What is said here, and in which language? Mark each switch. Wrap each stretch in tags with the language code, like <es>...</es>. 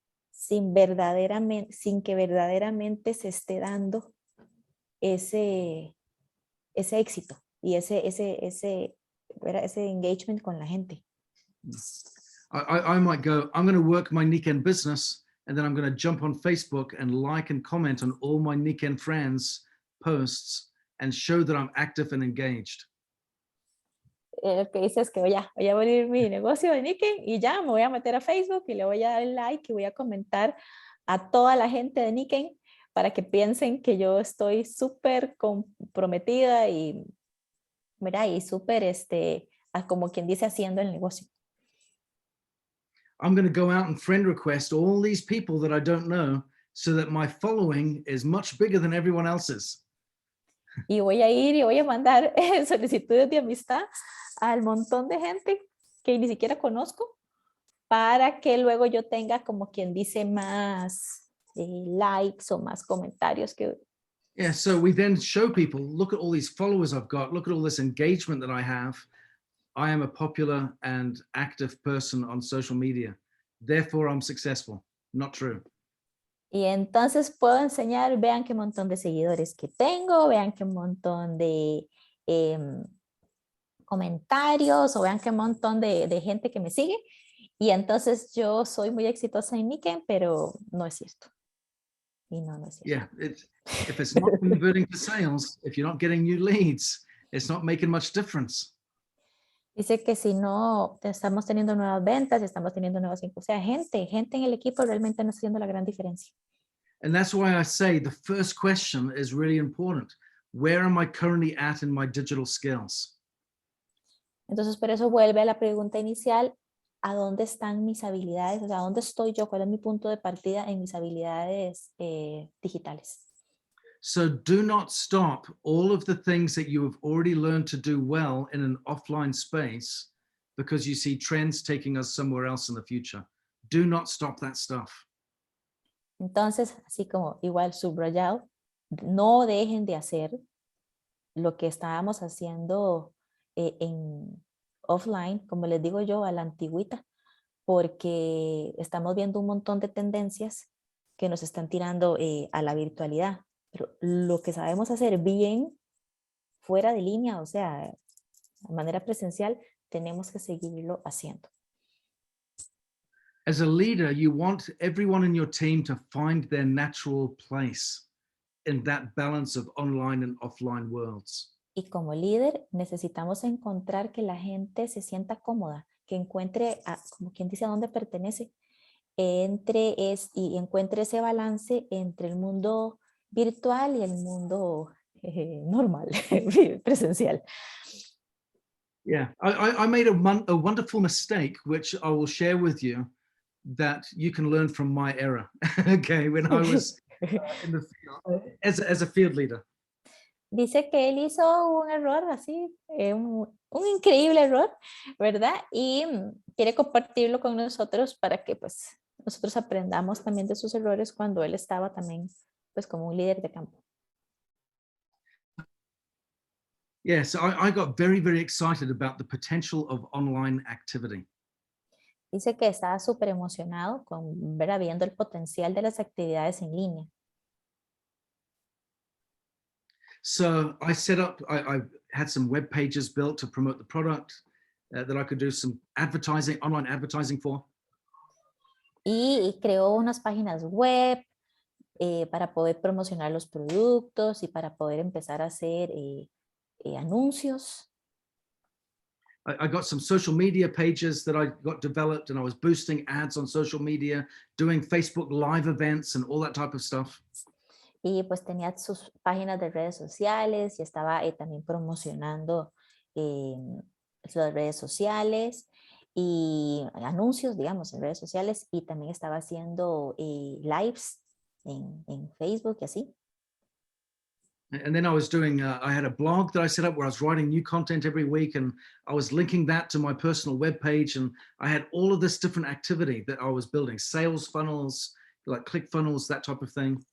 <es>Sin que verdaderamente se esté dando ese éxito y ese engagement con la gente.</es> <en>I might go, I'm going to work my Nikken business, and then I'm going to jump on Facebook and like and comment on all my Nikken friends' posts and show that I'm active and engaged.</en> <es>Lo que dice es que voy a abrir mi negocio de Nikken y ya me voy a meter a Facebook y le voy a dar like y voy a comentar a toda la gente de Nikken para que piensen que yo estoy súper comprometida y, ¿verdad? Y súper, como quien dice, haciendo el negocio.</es> <en>I'm going to go out and friend request all these people that I don't know so that my following is much bigger than everyone else's.</en> <es>Y voy a ir y voy a mandar solicitudes de amistad al montón de gente que ni siquiera conozco para que luego yo tenga, como quien dice, más likes o más comentarios que...</es> <en>Yeah, so we then show people, look at all these followers I've got, look at all this engagement that I have. I am a popular and active person on social media. Therefore, I'm successful. Not true.</en> <es>Y entonces puedo enseñar, vean qué montón de seguidores que tengo, vean qué montón de comentarios, o vean qué montón de gente que me sigue. Y entonces yo soy muy exitosa en Nikken, pero no es cierto. Y no es cierto.</es> <en>Yeah, if it's not converting to sales, if you're not getting new leads, it's not making much difference.</en> <es>Dice que si no estamos teniendo nuevas ventas, estamos teniendo nuevas, o sea, gente en el equipo realmente no está haciendo la gran diferencia.</es> <en>And that's why I say the first question is really important. Where am I currently at in my digital skills?</en> <es>Entonces, por eso vuelve a la pregunta inicial, ¿a dónde están mis habilidades? O sea, ¿dónde estoy yo? ¿Cuál es mi punto de partida en mis habilidades digitales?</es> <en>So do not stop all of the things that you have already learned to do well in an offline space because you see trends taking us somewhere else in the future. Do not stop that stuff.</en> <es>Entonces, así como igual subrayado, no dejen de hacer lo que estábamos haciendo en offline, como les digo yo, a la antigüita, porque estamos viendo un montón de tendencias que nos están tirando a la virtualidad. Pero lo que sabemos hacer bien fuera de línea, o sea, de manera presencial, tenemos que seguirlo haciendo.</es> <en>As a leader, you want everyone in your team to find their natural place in that balance of online and offline worlds.</en> <es>Y como líder necesitamos encontrar que la gente se sienta cómoda, que encuentre, como quien dice, a dónde pertenece, y encuentre ese balance entre el mundo virtual y el mundo normal, presencial.</es> <en>Yeah, I made a wonderful mistake, which I will share with you, that you can learn from my error. Okay, when I was in the field, as a field leader.</en> <es>Dice que él hizo un error así, un increíble error, ¿verdad? Y quiere compartirlo con nosotros para que pues nosotros aprendamos también de sus errores cuando él estaba también pues como un líder de campo.</es> <en>Yes, I got very, very excited about the potential of online activity.</en> <es>Dice que estaba súper emocionado con ver viendo el potencial de las actividades en línea.</es> <en>So I set up, I had some web pages built to promote the product that I could do some advertising, online advertising for.</en> <es>Y creó unas páginas web para poder promocionar los productos y para poder empezar a hacer anuncios.</es> <en>I got some social media pages that I got developed, and I was boosting ads on social media, doing Facebook live events and all that type of stuff.</en> <es>Y pues tenía sus páginas de redes sociales y estaba también promocionando las redes sociales y anuncios, digamos, en redes sociales, y también estaba haciendo lives en Facebook y así.</es> <en>And then I was doing, I had a blog that I set up where I was writing new content every week, and I was linking that to my personal webpage. And I had all of this different activity that I was building, sales funnels, like click funnels, that type of thing.</en>